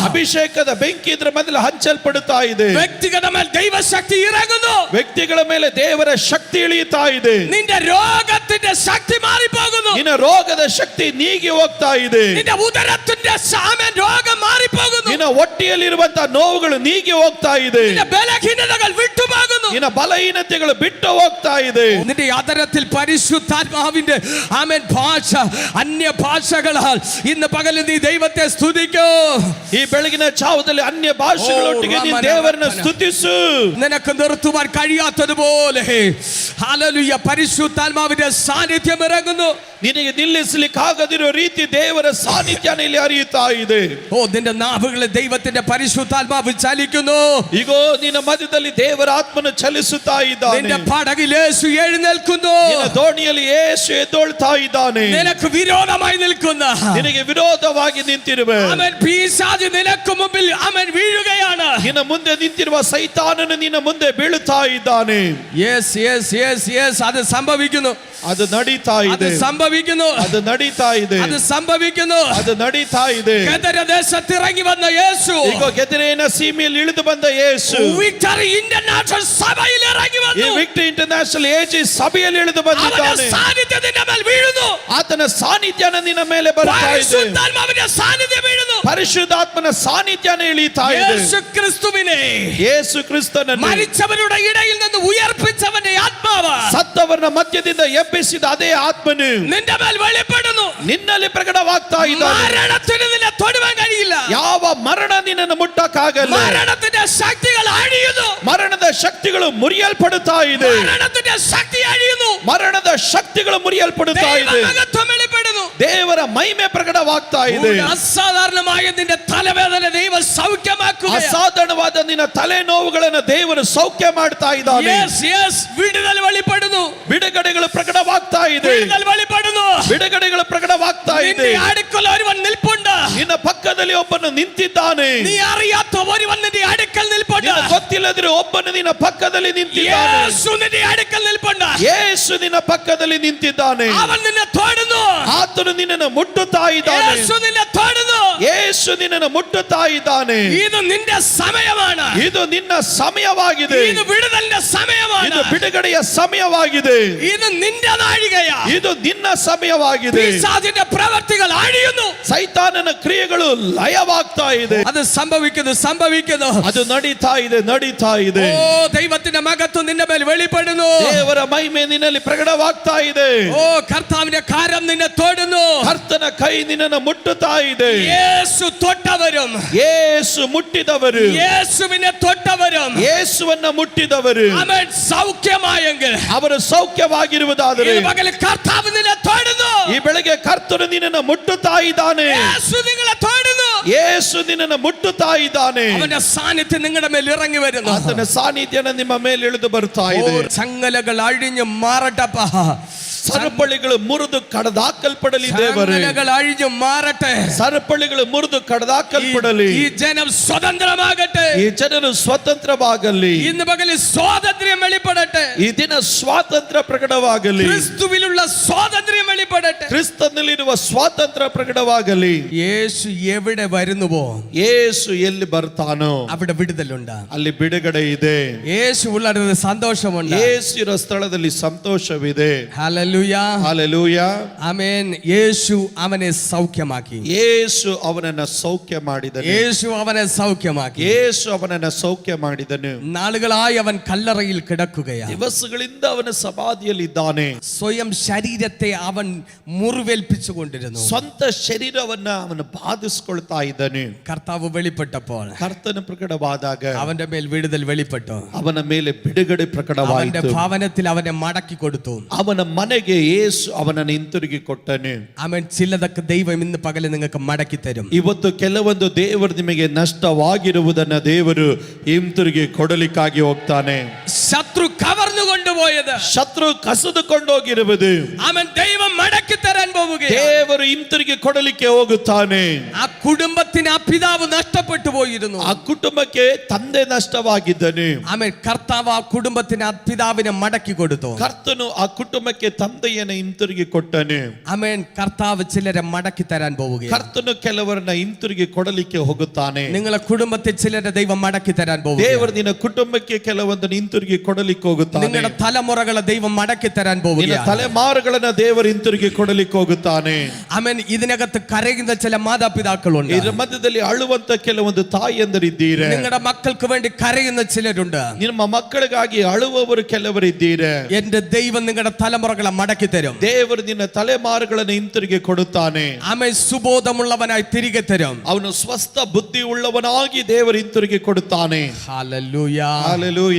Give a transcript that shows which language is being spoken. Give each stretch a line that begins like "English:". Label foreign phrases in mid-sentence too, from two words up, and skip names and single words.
Kannada: ಅಭಿಷೇಕದ ಬೆಂಕಿ ಇದರ ಮೇಲೆ ಹಂಚಲ್ಪಡುತ್ತಾ ಇದೆ.
Malayalam: വ്യക്തികളുടെ മേൽ ദൈവശക്തി ഇറങ്ങുന്നു.
Kannada: ವ್ಯಕ್ತಿಗಳ ಮೇಲೆ ದೇವರ ಶಕ್ತಿ ಇಳಿಯುತ್ತಾ ಇದೆ.
Malayalam: നിന്റെ രോഗത്തിന്റെ ശക്തി മാറിപ്പോകുന്നു.
Kannada: ನಿನ್ನ ರೋಗದ ಶಕ್ತಿ ನೀಗಿ ಹೋಗ್ತಾ ಇದೆ.
Malayalam: നിന്റെ ഉദരത്തിന്റെ രോഗം മാറിപ്പോകുന്നു.
Kannada: ನಿನ್ನ ಹೊಟ್ಟೆಯಲ್ಲಿರುವಂತಹ ನೋವುಗಳು ನೀಗಿ ಹೋಗ್ತಾ ಇದೆ.
Malayalam: നിന്റെ ബലഹീനതകൾ വിട്ടുപോകുന്നു.
Kannada: ನಿನ್ನ ಬಲಹೀನತೆಗಳು ಬಿಟ್ಟು ಹೋಗ್ತಾ ಇದೆ.
Malayalam: നിന്റെ ആദരത്തിൽ പരിശുദ്ധാത്മാവിന്റെ ആമേൻ ഭാഷ അന്യ ഭാഷകളാൽ ഇന്ന് പകൽ നീ ദൈവത്തെ സ്തുതിക്കൂ.
Kannada: ಈ ಬೆಳಗಿನ ಜಾವದಲ್ಲಿ ಅನ್ಯ ಭಾಷೆಗಳೊಟ್ಟಿಗೆ ನೀನು ದೇವರನ್ನು ಸ್ತುತಿಸು.
Malayalam: നിനക്ക് നിർത്തുവാൻ കഴിയാത്തതുപോലെ ഹല്ലേലൂയ പരിശുദ്ധാത്മാവിന്റെ സാന്നിധ്യം ഇറങ്ങുന്നു.
Kannada: ನಿನಗೆ ನಿಲ್ಲಿಸಲಿಕ್ಕಾಗದಿರೋ ರೀತಿ ದೇವರ ಸಾನ್ನಿಧ್ಯ ಇಲ್ಲಿ ಹರಿಯುತ್ತಾ ಇದೆ.
Malayalam: ഓ നിന്റെ നാവുകളിൽ ദൈവത്തിന്റെ പരിശുദ്ധാത്മാവ് ചലിക്കുന്നു.
Kannada: ಈಗೋ ನಿನ್ನ ಮಧ್ಯದಲ್ಲಿ ದೇವರ ಆತ್ಮನು ಚಲಿಸುತ್ತಾ ಇದ್ದಾನೆ.
Malayalam: നിന്റെ പടകിൽ യേശു എഴുന്നേൽക്കുന്നു.
Kannada: ನಿನ್ನ ದೋಣಿಯಲ್ಲಿ ಯೇಸು ಎದ್ದೇಳ್ತಾ ಇದ್ದಾನೆ.
Malayalam: നിനക്ക് വിരോധമായി നിൽക്കുന്ന
Kannada: ನಿನಗೆ ವಿರೋಧವಾಗಿ ನಿಂತಿರುವೆ
Malayalam: അവൻ പിശാച് നിനക്ക് മുമ്പിൽ അവൻ വീഴുകയാണ്.
Kannada: ನಿನ್ನ ಮುಂದೆ ನಿಂತಿರುವ ಸೈತಾನನು ನಿನ್ನ ಮುಂದೆ ಬೀಳುತ್ತಾ ಇದ್ದಾನೆ.
English: yes yes yes yes,
Malayalam: അത് സംഭവിക്കുന്നു.
Kannada: ಅದು ನಡೀತಾ
Malayalam: അത്
Kannada: ಇದೆ.
Malayalam: സംഭവിക്കുന്നു.
Kannada: ಅದು ನಡೀತಾ ಇದೆ.
Malayalam: അത് സംഭവിക്കുന്നു.
Kannada: ಅದು ನಡೀತಾ ಇದೆ.
Malayalam: ദേശത്ത് ഇറങ്ങി വന്ന യേശു
Kannada: ಈಗ ಗೆದರೇನ ಸೀಮೆಯಲ್ಲಿ ಇಳಿದು ಬಂದ ಯೇಸು
Malayalam: വിക്ടറി ഇന്റർനാഷണൽ സഭയിൽ ഇറങ്ങി
Kannada: ಈ
Malayalam: വന്നു.
Kannada: ವಿಕ್ಟರಿ ಇಂಟರ್ನ್ಯಾಷನಲ್ ಏಜಿ ಸಭೆಯಲ್ಲಿ ಇಳಿದು
Malayalam: അവന്റെ
Kannada: ಬಂದಿದ್ದಾನೆ.
Malayalam: സാന്നിധ്യം നിന്റെ മേൽ വീഴുന്നു.
Kannada: ಆತನ ಸಾನ್ನಿಧ್ಯನ ನಿನ್ನ ಮೇಲೆ ಬರ್ತಾ ಇದೆ.
Malayalam: പരിശുദ്ധാത്മാവിന്റെ സാന്നിധ്യം വീഴുന്നു.
Kannada: ಪರಿಶುದ್ಧಾತ್ಮನ ಸಾನ್ನಿಧ್ಯನ ಇಳಿತಾ ಇದೆ.
Malayalam: യേശു ക്രിസ്തുവിനെ
Kannada: ಯೇಸು ಕ್ರಿಸ್ತನನ್ನು
Malayalam: മരിച്ചവരുടെ ഇടയിൽ നിന്ന് ഉയർപ്പിച്ചവന്റെ ആത്മാവ്
Kannada: ಸತ್ತವರನ್ನ ಮಧ್ಯದಿಂದ ಎಬ್ಬಿಸಿದ ಅದೇ ಆತ್ಮನು
Malayalam: നിന്റെ മേൽ വെളിപ്പെടുന്നു.
Kannada: ನಿನ್ನಲ್ಲಿ ಪ್ರಕಟವಾಗ್ತಾ ಇದ್ದಾನೆ.
Malayalam: മരണത്തിന് നിന്നെ തൊടുവാൻ കഴിയില്ല.
Kannada: ಯಾವ ಮರಣ ನಿನ್ನನ್ನು ಮುಟ್ಟಕ್ಕಾಗಲ್ಲ.
Malayalam: മരണത്തിന്റെ ശക്തികൾ അഴിയുന്നു.
Kannada: ಮರಣದ ಶಕ್ತಿಗಳು ಮುರಿಯಲ್ಪಡುತ್ತಾ ಇದೆ.
Malayalam: മരണത്തിന്റെ ശക്തി അഴിയുന്നു.
Kannada: ಮರಣದ ಶಕ್ತಿಗಳು ಮುರಿಯಲ್ಪಡುತ್ತಾ ಇದೆ.
Malayalam: ദൈവമഹത്വം വെളിപ്പെടുന്നു.
Kannada: ದೇವರ ಮಹಿಮೆ ಪ್ರಕಟವಾಗ್ತಾ ಇದೆ.
Malayalam: അസാധാരണമായ നിന്റെ തലവേദന ദൈവം സൗഖ്യമാക്കുകയാണ്.
Kannada: ಅಸಾಧಾರಣವಾದ ನಿನ್ನ ತಲೆನೋವುಗಳನ್ನು ದೇವರು ಸೌಖ್ಯ ಮಾಡ್ತಾ ಇದ್ದಾನೆ.
Malayalam: വിടുതൽ വെളിപ്പെടുന്നു.
Kannada: ಬಿಡುಗಡೆಗಳು ಪ್ರಕಟವಾಗ್ತಾ ಇದೆ.
Malayalam: വിടുതൽ വെളിപ്പെടുന്നു.
Kannada: ಬಿಡುಗಡೆಗಳು ಪ್ರಕಟವಾಗ್ತಾ ಇದೆ.
Malayalam: നിന്റെ അടുക്കൽ ഒരുവൻ നിൽപ്പുണ്ട്.
Kannada: ನಿನ್ನ ಪಕ್ಕದಲ್ಲಿ ಒಬ್ಬನು ನಿಂತಿದ್ದಾನೆ.
Malayalam: നീ അറിയാത്ത ഒരുവൻ നിന്റെ അടുക്കൽ നിൽപ്പുണ്ട്.
Kannada: ನಿನಗೆ ಗೊತ್ತಿಲ್ಲದಿರೋ ಒಬ್ಬನು ನಿನ್ನ ಪಕ್ಕದಲ್ಲಿ ನಿಂತಿದ್ದಾನೆ.
Malayalam: യേശു നിന്റെ അടുക്കൽ നിൽപ്പുണ്ട്.
Kannada: ಯೇಸು ನಿನ್ನ ಪಕ್ಕದಲ್ಲಿ ನಿಂತಿದ್ದಾನೆ.
Malayalam: അവൻ നിന്നെ തൊടുന്നു.
Kannada: ಆತನು ನಿನ್ನನ್ನು ಮುಟ್ಟುತ್ತಾ ಇದ್ದಾನೆ.
Malayalam: യേശു നിന്നെ തൊടുന്നു.
Kannada: ಯೇಸು ನಿನ್ನನ್ನು ಮುಟ್ಟುತ್ತಾ ಇದ್ದಾನೆ.
Malayalam: ഇത് നിന്റെ സമയമാണ്.
Kannada: ಇದು ನಿನ್ನ ಸಮಯವಾಗಿದೆ.
Malayalam: ഇത് വിടുതലിന്റെ സമയമാണ്.
Kannada: ಇದು ಬಿಡುಗಡೆಯ ಸಮಯವಾಗಿದೆ.
Malayalam: ഇത് നിന്റെ നാഴികയാ.
Kannada: ಇದು ನಿನ್ನ ಸಮಯವಾಗಿದೆ.
Malayalam: പിശാചിന്റെ പ്രവർത്തികൾ അഴിയുന്നു.
Kannada: ಸೈತಾನನ ಕ್ರಿಯೆಗಳು ಲಯವಾಗ್ತಾ ಇದೆ.
Malayalam: അത് സംഭവിക്കുന്നു.
Kannada: ಅದು ನಡೀತಾ ಇದೆ ನಡೀತಾ ಇದೆ.
Malayalam: ഓ ദൈവത്തിന്റെ മഹത്വം നിന്റെ മേൽ വെളിപ്പെടുന്നു.
Kannada: ದೇವರ ಮಹಿಮೆ ನಿನ್ನಲ್ಲಿ ಪ್ರಕಟವಾಗ್ತಾ ಇದೆ.
Malayalam: ഓ കർത്താവിന്റെ കരം നിന്നെ തൊടുന്നു.
Kannada: ಕರ್ತನ ಕೈ ನಿನ್ನನ್ನು ಮುಟ್ಟುತ್ತಾ ಇದೆ.
Malayalam: യേശു തൊട്ടവരും
Kannada: ಯೇಸು ಮುಟ್ಟಿದವರು
Malayalam: യേശുവിനെ തൊട്ടവരും
Kannada: ಯೇಸುವನ್ನ ಮುಟ್ಟಿದವರು
Malayalam: അവൻ സൗഖ്യമായെങ്കിൽ
Kannada: ಅವರು ಸೌಖ್ಯವಾಗಿರುವುದಾದರೆ
Malayalam: ഈ പകൽ കർത്താവ് നിന്നെ തൊടുന്നു.
Kannada: ಈ ಬೆಳಗ್ಗೆ ಕರ್ತನು ನಿನ್ನನ್ನು ಮುಟ್ಟುತ್ತಾ ಇದ್ದಾನೆ.
Malayalam: യേശു നിങ്ങളെ തൊടുന്നു.
Kannada: ಯೇಸು ನಿನ್ನನ್ನು ಮುಟ್ಟುತ್ತಾ ಇದ್ದಾನೆ.
Malayalam: അവന്റെ സാന്നിധ്യം നിങ്ങളുടെ മേൽ ഇറങ്ങി വരുന്നു.
Kannada: ಆತನ ಸಾನ್ನಿಧ್ಯನ ನಿಮ್ಮ ಮೇಲೆ ಇಳಿದು ಬರ್ತಾ ഓ ಇದೆ.
Malayalam: ചങ്ങലകൾ അഴിഞ്ഞു മാറട്ടപ്പ.
Kannada: ಸರಪಳಿಗಳು ಮುರಿದು ಕಡದಾಕಲ್ಪಡಲಿ ದೇವರೇ.
Malayalam: ചങ്ങലകൾ അഴിഞ്ഞു മാറട്ടെ.
Kannada: ಸರಪಳಿಗಳು ಮುರಿದು ಕಡದಾಕಲ್ಪಡಲಿ.
Malayalam: ഈ ജനം സ്വതന്ത്രമാകട്ടെ.
Kannada: ಈ ಜನರು ಸ್ವತಂತ್ರವಾಗಲಿ.
Malayalam: ഇന്ന് പകലിൽ സ്വാതന്ത്ര്യം വെളിപ്പെടട്ടെ.
Kannada: ಈ ದಿನ ಸ್ವಾತಂತ್ರ್ಯ ಪ್ರಕಟವಾಗಲಿ.
Malayalam: ക്രിസ്തുവിലുള്ള സ്വാതന്ത്ര്യം വെളിപ്പെടട്ടെ.
Kannada: ಕ್ರಿಸ್ತನಲ್ಲಿರುವ ಸ್ವಾತಂತ್ರ್ಯ ಪ್ರಕಟವಾಗಲಿ.
Malayalam: യേശു എവിടെ വരുന്നുവോ
Kannada: ಯೇಸು ಎಲ್ಲಿ ಬರ್ತಾನೋ
Malayalam: അവിടെ വിടുതലുണ്ട്.
Kannada: ಅಲ್ಲಿ ಬಿಡುಗಡೆ ಇದೆ.
Malayalam: യേശു ഉള്ളിടത്ത് സന്തോഷമുണ്ട്.
Kannada: ಯೇಸು ಇರೋ ಸ್ಥಳದಲ್ಲಿ ಸಂತೋಷವಿದೆ.
Malayalam: ഹല്ലേലൂയ. ഹല്ലേലൂയ. Hallelujah. ആമേൻ. യേശു അവനെ സൗഖ്യമാക്കി.
Kannada: ಯೇಸು ಅವನನ್ನ ಸೌಖ್ಯ ಮಾಡಿದನು.
Malayalam: യേശു അവനെ സൗഖ്യമാക്കി.
Kannada: ಯೇಸು ಅವನನ್ನ ಸೌಖ್ಯ ಮಾಡಿದನು.
Malayalam: നാളുകളായി അവൻ കല്ലറയിൽ കിടക്കുകയാണ്.
Kannada: ದಿವಸಗಳಿಂದ ಅವನ ಸಮಾಧಿಯಲ್ಲಿದ್ದಾನೆ.
Malayalam: സ്വയം ശരീരത്തെ അവൻ മുറിവേൽപ്പിച്ചുകൊണ്ടിരുന്നു.
Kannada: ಸ್ವಂತ ಶರೀರವನ್ನ ಅವನು ಬಾಧಿಸಿಕೊಳ್ತಾ ಇದ್ದಾನೆ.
Malayalam: കർത്താവ് വെളിപ്പെട്ടപ്പോൾ
Kannada: ಕರ್ತನ ಪ್ರಕಟವಾದಾಗ
Malayalam: അവന്റെ മേൽ വിടുതൽ വെളിപ്പെട്ടു.
Kannada: ಅವನ ಮೇಲೆ ಬಿಡುಗಡೆ
Malayalam: അവന്റെ
Kannada: ಪ್ರಕಟವಾಯಿತು.
Malayalam: ഭവനത്തിൽ അവനെ മടക്കി കൊടുത്തു.
Kannada: ಅವನ ಮನೆಗೆ ಯೇಸು ಅವನನ್ನು ಹಿಂತಿರುಗಿ ಕೊಟ್ಟನು.
Malayalam: അവൻ ചിലതൊക്കെ ദൈവം ഇന്ന് പകല് നിങ്ങൾക്ക് മടക്കി തരും.
Kannada: ಇವತ್ತು ಕೆಲವೊಂದು ದೇವರು ನಿಮಗೆ ನಷ್ಟವಾಗಿರುವುದನ್ನ ದೇವರು ಹಿಂತಿರುಗಿ ಕೊಡಲಿಕ್ಕಾಗಿ ಹೋಗ್ತಾನೆ.
Malayalam: ശത്രു കവർന്നു കൊണ്ടുപോയത്
Kannada: ಶತ್ರು ಕಸಿದುಕೊಂಡೋಗಿರುವುದು
Malayalam: അവൻ ദൈവം മടക്കി തരാൻ പോവുകയാണ്.
Kannada: ದೇವರು ಹಿಂತಿರುಗಿ ಕೊಡಲಿಕ್ಕೆ ಹೋಗುತ್ತಾನೆ.
Malayalam: ആ കുടുംബത്തിന് ആ പിതാവ് നഷ്ടപ്പെട്ടു പോയിരുന്നു.
Kannada: ಆ ಕುಟುಂಬಕ್ಕೆ ತಂದೆ ನಷ್ಟವಾಗಿದ್ದನು.
Malayalam: ആമേൻ. കർത്താവ് ആ കുടുംബത്തിന് ആ പിതാവിനെ മടക്കി കൊടുത്തു.
Kannada: ಕರ್ತನು ಆ ಕುಟುಂಬಕ್ಕೆ ತಂದೆಯನ್ನು ಹಿಂತಿರುಗಿ ಕೊಟ್ಟನು.
Malayalam: ആമേൻ. കർത്താവ് ചിലരെ മടക്കി തരാൻ പോവുകയാണ്.
Kannada: ಕರ್ತನು ಕೆಲವರನ್ನ ಹಿಂತಿರುಗಿ ಕೊಡಲಿಕ್ಕೆ ಹೋಗುತ್ತಾನೆ.
Malayalam: നിങ്ങളെ കുടുംബത്തിൽ ചിലരെ ദൈവം മടക്കി തരാൻ പോവുകയാണ്.
Kannada: ದೇವರು ನಿನ್ನ ಕುಟುಂಬಕ್ಕೆ ಕೆಲವೊಂದನ್ನು ಹಿಂತಿರುಗಿ ಕೊಡಲಿಕ್ಕೆ ಹೋಗುತ್ತಾನೆ.
Malayalam: നിങ്ങളുടെ തലമുറകളെ ദൈവം മടക്കി തരാൻ
Kannada: ನಿನ್ನ
Malayalam: പോവുകയാണ്.
Kannada: ತಲೆಮಾರುಗಳನ್ನ ದೇವರು ಹಿಂತಿರುಗಿ ಕೊಡಲಿಕ್ಕೆ ಹೋಗುತ್ತಾನೆ.
Malayalam: ആമേൻ. ഇതിനകത്ത് കരയുന്ന ചില മാതാപിതാക്കളുണ്ട്.
Kannada: ಇದರ ಮಧ್ಯದಲ್ಲಿ ಅಳುವಂತ ಕೆಲವೊಂದು ತಾಯಿಯಂದರಿದ್ದೀರ.
Malayalam: നിങ്ങളുടെ മക്കൾക്ക് വേണ്ടി കരയുന്ന ചിലരുണ്ട്.
Kannada: ನಿಮ್ಮ ಮಕ್ಕಳಿಗಾಗಿ ಅಳುವವರು ಕೆಲವರಿದ್ದೀರ.
Malayalam: എന്റെ ദൈവം നിങ്ങളുടെ തലമുറകളെ മടക്കി തരും.
Kannada: ದೇವರು ನಿನ್ನ ತಲೆಮಾರುಗಳನ್ನು ಹಿಂತಿರುಗಿ ಕೊಡುತ್ತಾನೆ.
Malayalam: ആമേൻ. സുബോധമുള്ളവനായി തിരികെ തരും.
Kannada: ಅವನು ಸ್ವಸ್ಥ ಬುದ್ಧಿ ಉಳ್ಳವನಾಗಿ ದೇವರು ಹಿಂತಿರುಗಿ ಕೊಡುತ್ತಾನೆ.
Malayalam: ഹല്ലേലൂയ.
Kannada: ಹಾಲೆಲೂಯ,